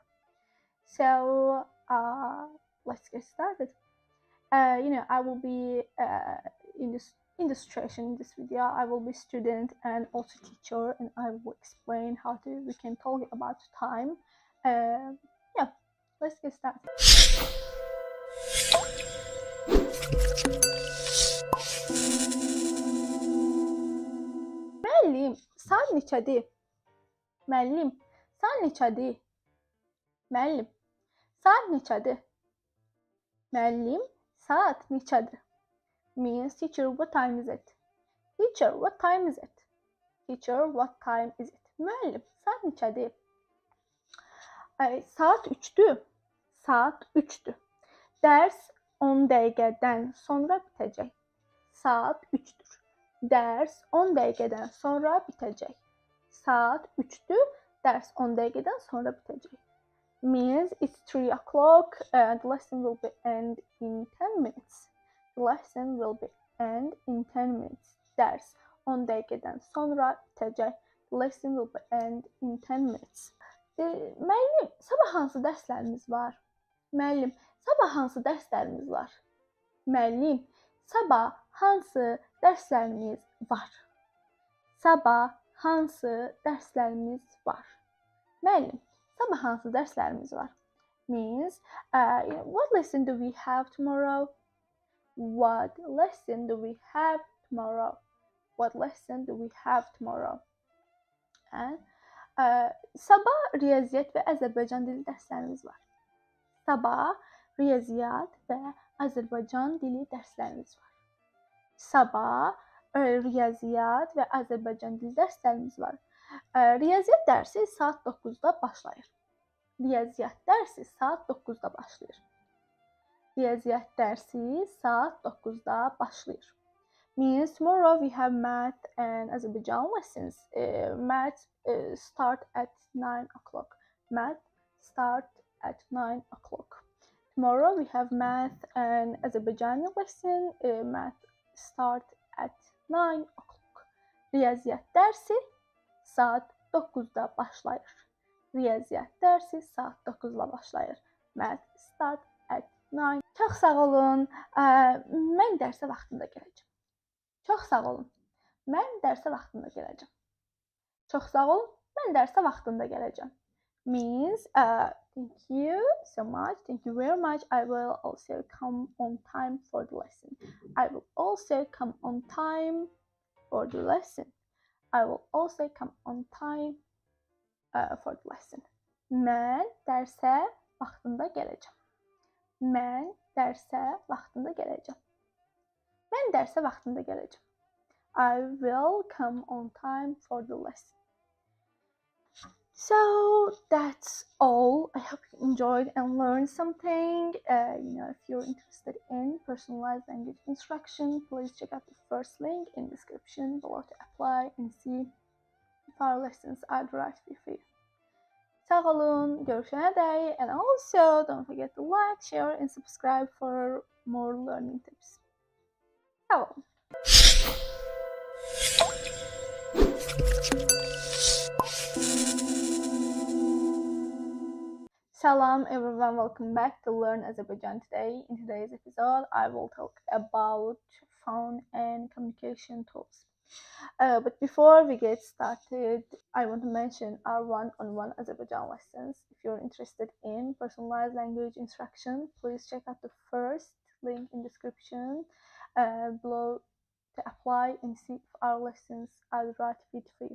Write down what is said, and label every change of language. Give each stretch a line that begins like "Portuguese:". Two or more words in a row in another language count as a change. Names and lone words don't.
English: So let's get started. I will be in this illustration in this video. I will be student and also teacher, and I will explain how we can talk about time. Let's get started.
Azerbaijani: Müəllim, saat neçədir? Müəllim, saat neçədir? Müəllim, saat neçədir? Müəllim, saat neçədir?
English: Means teacher, what time is it? Teacher, what time is it? Teacher, what time is it?
Azerbaijani: Müəllim, saat neçədir? Saat 3'dür. Saat 3'dür. Dərs 10 dəqiqədən sonra bitəcək. Saat 3'dür. Dərs 10 dəqiqədən sonra bitəcək. Saat 3'dür. Dərs 10 dəqiqədən sonra bitəcək.
English: Means it's 3 o'clock and the lesson will be end in 10 minutes. The lesson will be end in 10 minutes.
Azerbaijani: Dərs 10 dəqiqədən sonra bitəcək.
English: The lesson will be end in 10 minutes.
Azerbaijani: Müəllim, sabah hansı dərslərimiz var? Müəllim, sabah hansı dərslərimiz var? Müəllim, sabah hansı dərslərimiz var? Sabah hansı dərslərimiz var? Müəllim, sabah hansı dərslərimiz var?
English: Means, what lesson do we have tomorrow? What lesson do we have tomorrow? What lesson do we have tomorrow?
Azerbaijani: And sabah riyaziyyat və Azərbaycan dili dərslərimiz var. Sabah riyaziyyat və Azərbaycan dili dərslərimiz var. Sabah riyaziyyat və Azərbaycan dili dərslərimiz var. Riyaziyyat dərsi saat 9-da başlayır. Riyaziyyat dərsi saat 9-da başlayır. Riyaziyyat dərsi saat 9-da başlayır.
English: Means tomorrow we have math and Azerbaijan lessons. Math start at 9 o'clock. Math start at 9 o'clock. Tomorrow we have math and Azerbaijani lesson. Math start at 9 o'clock.
Azerbaijani: Riyaziyyat dərsi saat 9'da başlayır. Riyaziyyat dərsi saat 9'da başlayır.
English: Math start at 9.
Azerbaijani: Çox sağ olun. Mən dərsə vaxtında gələcəm. Çox sağ olun. Mən dərsə vaxtında gələcəm. Çox sağ olun. Mən dərsə vaxtında gələcəm.
English: Means thank you so much. Thank you very much. I will also come on time for the lesson. I will also come on time for the lesson. I will also come on time for the lesson.
Azerbaijani: Mən dərsə vaxtında gələcəm. Mən dərsə vaxtında gələcəm. Mən dərsə vaxtında gələcəm.
English: I will come on time for the lesson. So that's all. I hope you enjoyed and learned something. If you're interested in personalized language instruction, please check out the first link in the description below to apply and see if our lessons are the right fit for you.
Azerbaijani: Sağ olun, görüşene dek,
English: and also don't forget to like, share and subscribe for more learning tips.
Azerbaijani: Sağ olun.
English: Salam everyone, welcome back to Learn Azerbaijan today. In today's episode, I will talk about phone and communication tools. But before we get started, I want to mention our one-on-one Azerbaijan lessons. If you're interested in personalized language instruction, please check out the first link in the description below to apply and see if our lessons are the right fit for you.